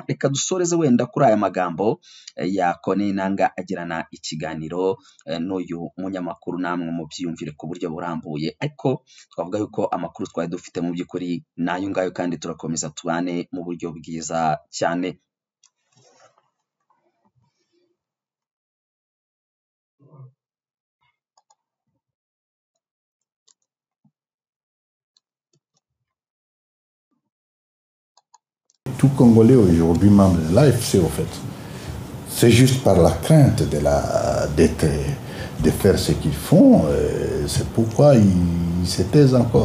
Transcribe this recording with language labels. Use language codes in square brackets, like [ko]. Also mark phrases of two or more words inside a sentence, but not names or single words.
[rw] Reka dusoreze wenda kuri aya magambo ya Corneille Nangaa agirana ikiganiro n'uyu munyamakuru, namwe mubyiyumvire ku buryo burambuye, ariko twavuga yuko amakuru twari dufite mu by'ukuri nayo ngayo, kandi turakomeza tubane mu buryo bwiza cyane. [fr] Tout Congolais aujourd'hui membre de l'AFC, au fait, c'est juste par la crainte de faire ce qu'ils font, c'est pourquoi ils se taisent encore.